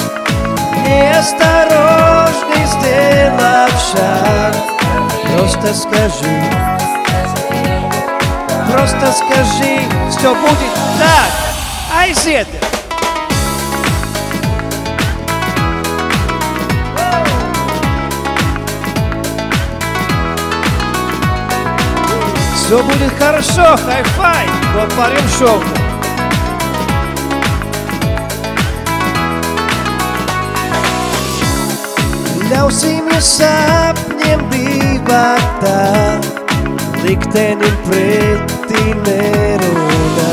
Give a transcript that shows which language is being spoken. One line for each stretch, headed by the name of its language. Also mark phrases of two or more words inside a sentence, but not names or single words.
Russian: Неосторожный сделав шаг, просто скажи, все будет так. Aiziet! Все будет хорошо, Hi-Fi,
Latvian: kopā ar jums šovakar. Ļausimies sapņiem dzīvot tā, liktenim pretī nerunā.